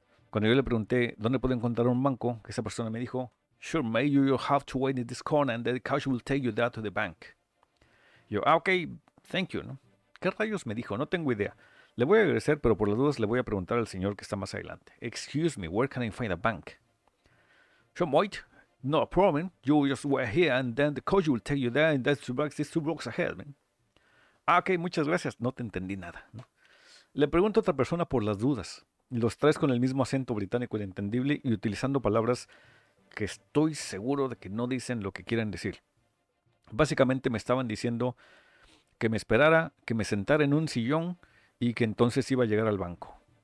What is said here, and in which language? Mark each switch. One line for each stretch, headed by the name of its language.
Spanish: Cuando yo le pregunté dónde puedo encontrar un banco, esa persona me dijo,
English: sure, mate, you have to wait in this corner and the couch will take you down to the bank. Yo, ok, thank you, ¿no?
Spanish: ¿Qué rayos me dijo? No tengo idea. Le voy a agradecer, pero por las dudas le voy a preguntar al señor que está más adelante.
English: Excuse me, where can I find a bank? Sure, mate, no problem. You just wait here and then the coach will take you there and that's two blocks ahead, man.
Spanish: Ah,
English: ok,
Spanish: muchas gracias. No te entendí nada, ¿no? Le pregunto a otra persona por las dudas. Los traes con el mismo acento británico inentendible y utilizando palabras que estoy seguro de que no dicen lo que quieren decir. Básicamente me estaban diciendo que me esperara, que me sentara en un sillón y que entonces iba a llegar al banco.